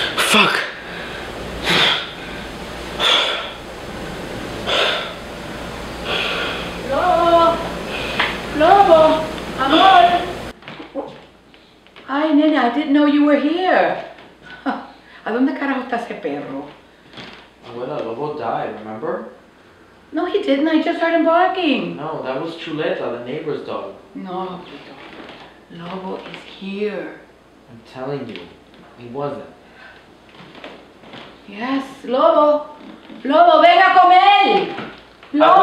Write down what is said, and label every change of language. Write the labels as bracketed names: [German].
[English] Fuck! [Spanish] Lobo, amor. Ay, nena, [English] I didn't know you were here. [Spanish] ¿A dónde carajo está ese perro? [English] Abuela, Lobo died, remember? No, he didn't. I just heard him barking. No, that was Chuleta, the neighbor's dog. No, Lobo is here. I'm telling you, he wasn't. [Spanish] Yes, Lobo. Lobo, ven a comer. Lobo.